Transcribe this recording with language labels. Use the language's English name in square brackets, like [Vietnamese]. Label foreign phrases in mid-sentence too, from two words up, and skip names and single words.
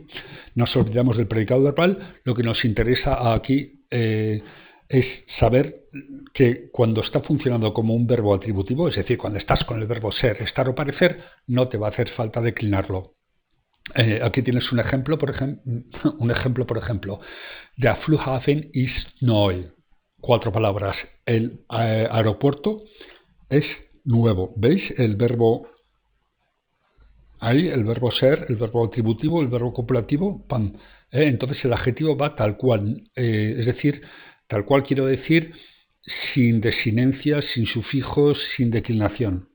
[Spanish] Nos olvidamos del predicado verbal. Lo que nos interesa aquí es saber que cuando está funcionando como un verbo atributivo, es decir, cuando estás con el verbo ser, estar o parecer, no te va a hacer falta declinarlo. Aquí tienes un ejemplo, por ejemplo. [German] Der Flughafen ist neu. 4 palabras. [Spanish] El aeropuerto es nuevo. ¿Veis? El verbo ahí, el verbo ser, el verbo atributivo, el verbo copulativo, pam. Entonces el adjetivo va tal cual. Es decir, tal cual quiero decir sin desinencias, sin sufijos, sin declinación.